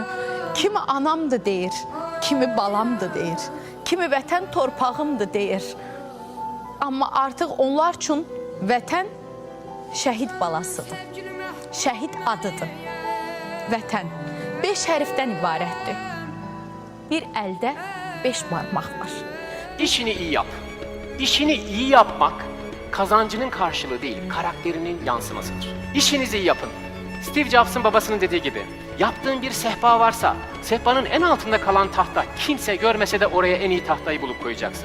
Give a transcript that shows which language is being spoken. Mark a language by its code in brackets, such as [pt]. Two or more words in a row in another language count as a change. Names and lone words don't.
[az] Kimi anamdır deyir, kimi balamdır deyir, kimi vətən torpağımdır deyir. Amma artıq onlar üçün vətən şəhid balasıdır. Şəhid adıdır. Vətən 5 hərfdən ibarətdir. Bir əldə 5 barmaq var. [tr] İşini iyi yap. İşini iyi yapmak kazancının karşılığı değil, karakterinin yansımasıdır. İşinizi iyi yapın. Steve Jobs'ın babasının dediği gibi, yaptığın bir sehpa varsa, sehpanın en altında kalan tahta kimse görmese de oraya en iyi tahtayı bulup koyacaksın.